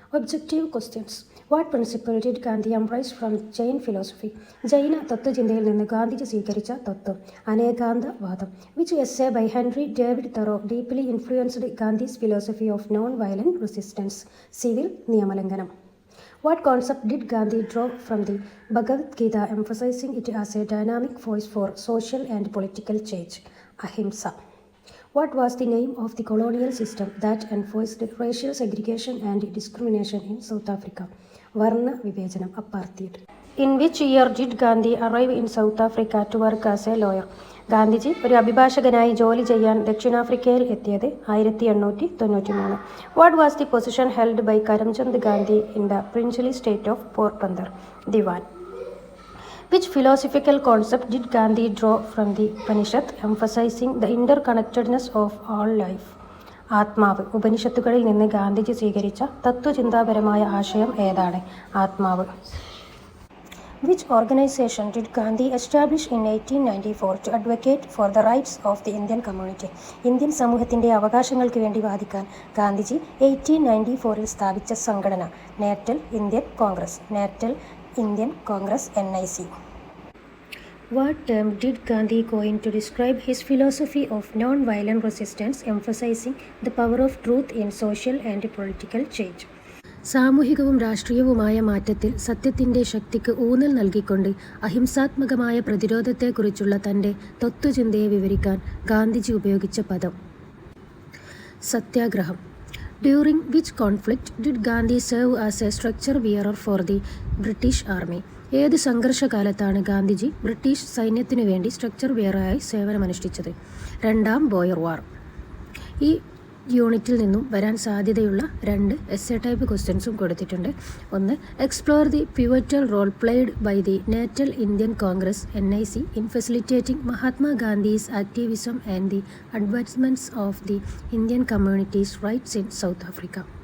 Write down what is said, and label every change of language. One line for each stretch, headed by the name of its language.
English: Objective questions. What principle did Gandhi embrace from Jain philosophy?
Malayalam: ജൈന തത്വചിന്തയിൽ നിന്ന് ഗാന്ധിജി സ്വീകരിച്ച തത്വം അനേകാന്തവാദം.
English: Which essay by Henry David Thoreau deeply influenced Gandhi's philosophy of non violent resistance?
Malayalam: Civil നിയമലംഘനം.
English: What concept did Gandhi draw from the Bhagavad Gita, emphasizing it as a dynamic voice for social and political change? Ahimsa. What was the name of the colonial system that enforced racial segregation and discrimination in South Africa?
Malayalam: Varna Vivechanam,
English: Apartheid. In which year did Gandhi arrive in South Africa to work as a lawyer?
Malayalam: Gandhiji ഒരു അഭിഭാഷകനായി ജോലി ചെയ്യാൻ ദക്ഷിണാഫ്രിക്കയിൽ എത്തിയത് 1893.
English: What was the position held by Karamchand Gandhi in the princely state of Porbandar?
Malayalam: Divan.
English: Which philosophical concept did Gandhi draw from the Upanishad, emphasizing the interconnectedness of all life?
Malayalam: ആത്മാവ്. ഉപനിഷത്തുകളിൽ നിന്ന് ഗാന്ധിജി സ്വീകരിച്ച തത്വചിന്താപരമായ ആശയം ഏതാണ്? ആത്മാവ്.
English: Which organization did Gandhi establish in 1894 to advocate for the rights of the Indian community?
Malayalam: Indian സമൂഹത്തിൻ്റെ അവകാശങ്ങൾക്ക് വേണ്ടി വാദിക്കാൻ ഗാന്ധിജി 1894 സ്ഥാപിച്ച സംഘടന natal Indian Congress. Natal Indian Congress NIC.
English: What term did Gandhi coin to describe his philosophy of non-violent resistance, emphasizing the power of truth in social and political change?
Malayalam: സാമൂഹികവും രാഷ്ട്രീയവുമായ മാറ്റത്തിൽ സത്യത്തിൻ്റെ ശക്തിക്ക് ഊന്നൽ നൽകിക്കൊണ്ട് അഹിംസാത്മകമായ പ്രതിരോധത്തെക്കുറിച്ചുള്ള തൻ്റെ തത്വചിന്തയെ വിവരിക്കാൻ ഗാന്ധിജി ഉപയോഗിച്ച പദം സത്യാഗ്രഹം.
English: During which conflict did Gandhi serve as a structure bearer for the British Army?
Malayalam: ഏത് സംഘർഷകാലത്താണ് ഗാന്ധിജി ബ്രിട്ടീഷ് സൈന്യത്തിനു വേണ്ടി സ്ട്രക്ചർ വെയറായി സേവനമനുഷ്ഠിച്ചത്? രണ്ടാം ബോയർ വാർ. ഈ യൂണിറ്റിൽ നിന്നും വരാൻ സാധ്യതയുള്ള 2 എസ്സേ ടൈപ്പ് ക്വസ്റ്റ്യൻസും കൊടുത്തിട്ടുണ്ട്.
English: ഒന്ന്, explore the pivotal role played by the Natal Indian Congress (NIC) in facilitating Mahatma Gandhi's activism and the advancements of the Indian communities rights in South Africa.